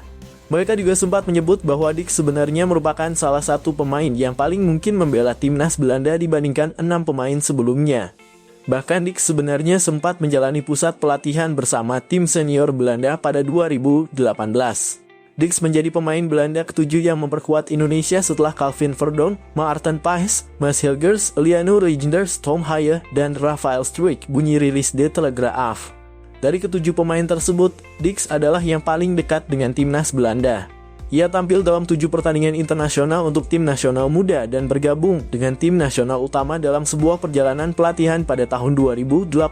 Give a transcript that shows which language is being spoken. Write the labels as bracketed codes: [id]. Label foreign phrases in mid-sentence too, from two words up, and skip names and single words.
[id] Mereka juga sempat menyebut bahwa Dix sebenarnya merupakan salah satu pemain yang paling mungkin membela timnas Belanda dibandingkan 6 pemain sebelumnya. Bahkan Dix sebenarnya sempat menjalani pusat pelatihan bersama tim senior Belanda pada 2018. Dix menjadi pemain Belanda ke-7 yang memperkuat Indonesia setelah Calvin Verdonk, Maarten Paes, Mads Hilgers, Liano Reijnders, Tom Haaien, dan Rafael Struijk, bunyi rilis De Telegraaf. Dari ke-7 pemain tersebut, Dix adalah yang paling dekat dengan timnas Belanda. Ia tampil dalam 7 pertandingan internasional untuk tim nasional muda dan bergabung dengan tim nasional utama dalam sebuah perjalanan pelatihan pada tahun 2018.